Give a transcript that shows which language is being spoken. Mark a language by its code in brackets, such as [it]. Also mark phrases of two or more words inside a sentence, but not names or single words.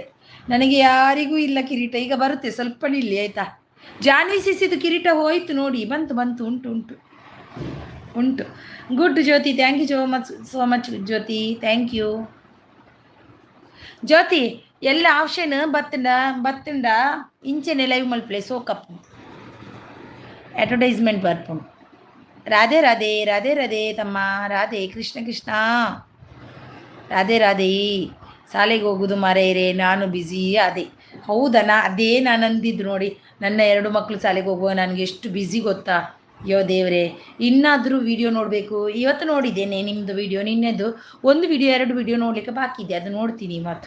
[kn] ನನಗೆ ಯಾರಿಗೂ ಇಲ್ಲ ಕಿರೀಟ, ಈಗ ಬರುತ್ತೆ, ಸ್ವಲ್ಪ ನಿಲ್ಲಿ ಆಯಿತಾ? ಜಾನ್ವಿ ಸಿಸಿದು ಕಿರೀಟ ಹೋಯ್ತು ನೋಡಿ, ಬಂತು, ಉಂಟು. [en] good Jyothi, thank you so much Jyothi, thank you Jyothi. [tcy] ಎಲ್ಲ ಆಪ್ಷನ್ ಬತ್ತುಂಡ ಇಂಚೆನೆ ಲೈವ್ ಮಲ್ಪ್ಲೆ ಸೋಕಪ್ಪು ಅಡ್ವರ್ಟೈಸ್ಮೆಂಟ್ ಬರ್ಪುಂಡು. [kn] ರಾಧೆ ತಮ್ಮ, ರಾಧೆ ಕೃಷ್ಣ, ರಾಧೆ. ಶಾಲೆಗೆ ಹೋಗೋದು ಮಾರೇರೆ, ನಾನು ಬ್ಯುಸಿ ಅದೇ. ಹೌದಾ? ಅದೇ ನಾನು ಅಂದಿದ್ದು ನೋಡಿ, ನನ್ನ 2 ಮಕ್ಕಳು ಶಾಲೆಗೆ ಹೋಗುವ ನನಗೆ ಎಷ್ಟು ಬ್ಯುಸಿ ಗೊತ್ತಾ? ಅಯ್ಯೋ ದೇವರೇ, ಇನ್ನಾದರೂ ವಿಡಿಯೋ ನೋಡಬೇಕು. ಇವತ್ತು ನೋಡಿದ್ದೇನೆ ನಿಮ್ಮದು ವಿಡಿಯೋ, ನಿನ್ನೆದು 1 ವಿಡಿಯೋ 2 ವಿಡಿಯೋ ನೋಡಲಿಕ್ಕೆ ಬಾಕಿ ಇದೆ, ಅದು ನೋಡ್ತೀನಿ ಇವತ್ತು.